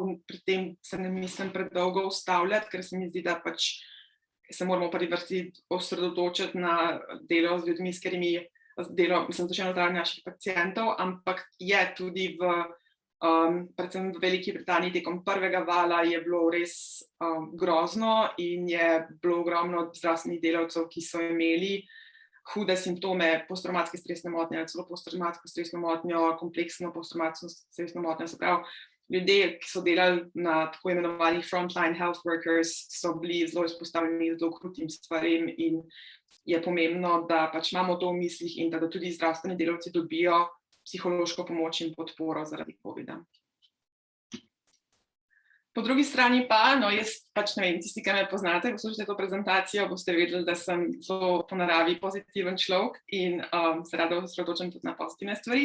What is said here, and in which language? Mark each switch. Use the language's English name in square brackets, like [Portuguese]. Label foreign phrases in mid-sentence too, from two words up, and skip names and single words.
[Slovenian] Pri tem se ne mislim predolgo ustavljati, ker se mi zdi, da pač se moramo v prvi vrsti osredotočiti na delo z ljudmi, s katerimi duševno zdravje naših pacientov, ampak je tudi predvsem v Veliki Britaniji tekom prvega vala je bilo res grozno in je bilo ogromno zdravstvenih delavcev, ki so imeli hude simptome posttraumatske stresne motnje ali celo posttraumatsko stresno motnjo, kompleksno posttraumatsko stresno motnjo. Se pravi, ljudje, ki so delali na tako imenovanih [English] frontline health workers, [Slovenian] so bili zelo izpostavljeni zelo krutim stvarem in je pomembno, da pač imamo to v mislih in da tudi zdravstveni delavci dobijo psihološko pomoč in podporo zaradi COVID-a. Po drugi strani pa, jaz pač ne vem, tisti, ki me poznate, poslušate to prezentacijo, boste vedeli, da sem zelo po naravi pozitiven človek in se rada osredotočam tudi na pozitivne stvari.